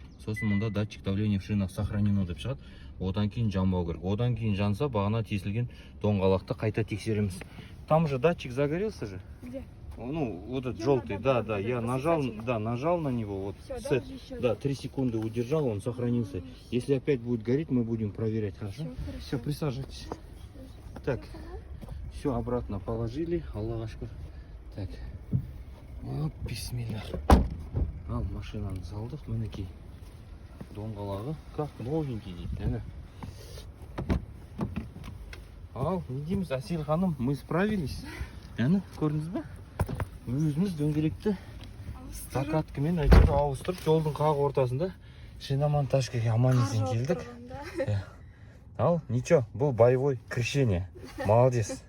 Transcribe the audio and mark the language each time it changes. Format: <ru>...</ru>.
<kk>Сосын мұнда датчик давления в шинах сохранено деп шығады. Одан кейін жанбау керек. Одан кейін жанса, бағана тесілген доңғалақты қайта тексереміз.</kk> <ru>Там же датчик загорелся же? Где? Ну, вот этот желтый, да, я нажал на него, вот сет, да, 3 секунды удержал, он сохранился. Если опять будет гореть, мы будем проверять, хорошо? Все, присаживайтесь. Так, все обратно положили, Аллах ашкар. Так, оп, бисмилля.</ru> <kk>Ал машинаны салдық, мінекей. Доңғалағы, как новенький дейді, Ал, не дейміз, Асел ханым, мы справились. Көрдіңіз бе? Өзіміз дөңгелекті докаткамен ауыстырып, жолдың қақ ортасында шиномонтажға аман есен келдік. Ал, ничего, бұл боевой крещение. Молодец.</kk>